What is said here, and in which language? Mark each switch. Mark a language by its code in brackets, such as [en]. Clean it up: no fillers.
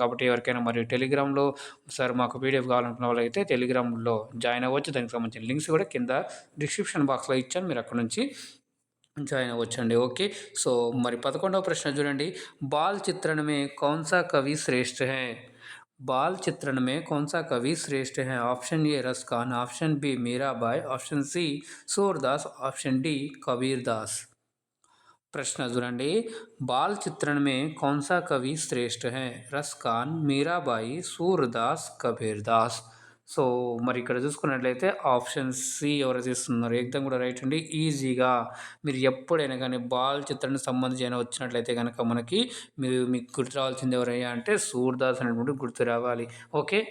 [te] కాబట్టి ఎవరికైనా మరి టెలిగ్రామ్లో సార్ మాకు పీడిఎఫ్ కావాలనుకున్న వాళ్ళైతే టెలిగ్రామ్లో జాయిన్ అవ్వచ్చు. దానికి సంబంధించిన లింక్స్ కూడా కింద డిస్క్రిప్షన్ బాక్స్లో ఇచ్చాను, మీరు అక్కడ నుంచి జాయిన్ అవ్వచ్చండి. ఓకే. సో మరి 11వ ప్రశ్న చూడండి, [hi] బాల్ చిత్రణ మే కౌన్ సా కవి శ్రేష్ఠ హై. बाल चित्रण में कौन सा कवि श्रेष्ठ है? ऑप्शन ए रस Khan, option B Mirabai, option C Surdas, option D Kabir Das. प्रश्न [te] చూడండి, [hi] बाल चित्रण में कौन सा कवि श्रेष्ठ है? रस खान, मीराबाई, सूरदास, कबीर दास. [te] సో మరి ఇక్కడ చూసుకున్నట్లయితే ఆప్షన్ సి ఎవరైతే ఇస్తున్నారు ఏకదం కూడా రైట్ అండి. ఈజీగా మీరు ఎప్పుడైనా కానీ బాల్ చిత్రానికి సంబంధించి అయినా వచ్చినట్లయితే కనుక మీకు గుర్తు రావాల్సింది ఎవరయ్యా అంటే సూర్దాస్ అనేటువంటి గుర్తు రావాలి. ఓకే.